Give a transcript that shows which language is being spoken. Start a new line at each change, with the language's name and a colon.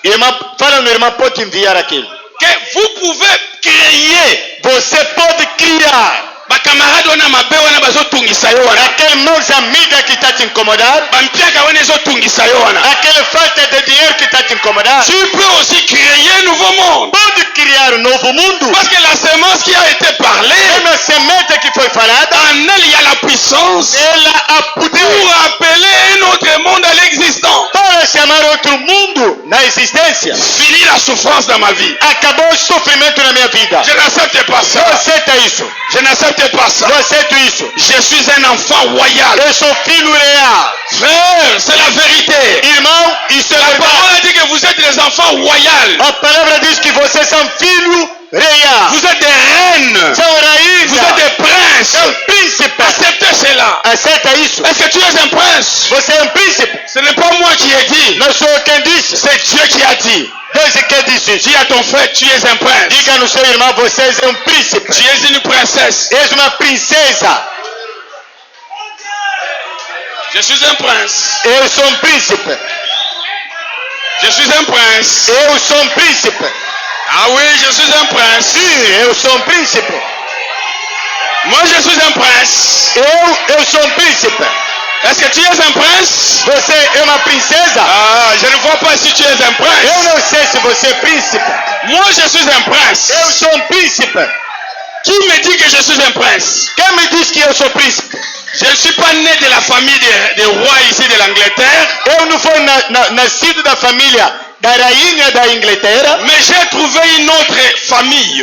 Portuguese: Irmã, fala no irmão, pode enviar aquilo.
French: Que vous pouvez créer.
Portuguese: Você pode criar.
Lingala: Bakamarade wana mabe wana bazotungisa yo wana.
Portuguese: Aquele meus amigos que está te incomodar.
Lingala: Bampiaka wana ezotungisa yo wana.
Portuguese: Aquela falta de dinheiro que está te incomodar.
French: Tu peux aussi créer un nouveau monde.
Portuguese: Pode criar um novo mundo.
French: Parce que la semence qui a été parlée,
Portuguese: Mesmo a semente que foi falada,
French: en elle il y a la puissance
Portuguese: ela a
French: pour
Portuguese: poder
French: appeler un autre monde à l'existence.
Portuguese: para chamar outro mundo na existência.
French: Fini la souffrance dans ma vie.
Portuguese: Acabou o sofrimento na minha vida.
French: Je n'accepte pas ça.
Portuguese: Não aceita isso.
French: Je n'accepte pas ça.
Portuguese: Não aceito isso.
French: Je suis un enfant royal.
Portuguese: Eu sou filho real.
French: Frère, c'est la vérité.
Portuguese: Irmão, isso é
French: La
Portuguese: verdade.
French: parole dit que vous êtes des enfants royaux.
Portuguese: A palavra diz que vocês são filho real.
French: Vous êtes des reines.
Portuguese: São raízes.
French: Vous êtes des princes.
Portuguese: São príncipes.
French: Acceptez cela.
Portuguese: Aceita isso.
French: Est-ce que tu es un prince?
Portuguese: Você é um príncipe.
French: Ce n'est pas moi qui ai dit.
Portuguese: Não sou eu quem disse.
French: C'est Dieu qui a dit.
Portuguese: Deus é quem disse isso.
French: Dis à ton frère, tu es un prince.
Portuguese: Diga no seu irmão, você é um príncipe.
French: Tu es une princesse.
Portuguese: És uma princesa.
French: Je suis un prince.
Portuguese: Eu sou um príncipe.
French: Je suis un prince.
Portuguese: Eu sou um príncipe.
French: Ah oui, je suis un prince.
Portuguese: Sim, eu sou um príncipe.
French: Moi, je suis un prince.
Portuguese: Eu sou um príncipe.
French: Est-ce que tu es un prince?
Portuguese: Você é uma princesa?
French: Ah, je ne vois pas si tu es un
Portuguese: Eu
French: prince.
Portuguese: não sei se você é príncipe.
French: Moi, je suis un prince.
Portuguese: Eu sou um príncipe.
French: Qui me dit que je suis un prince?
Portuguese: Quem me diz que eu sou príncipe?
French: Je ne suis pas né de la famille des rois ici de l'Angleterre,
Portuguese: Eu não fui nascido da família da rainha da Inglaterra.
French: mais j'ai trouvé une autre famille.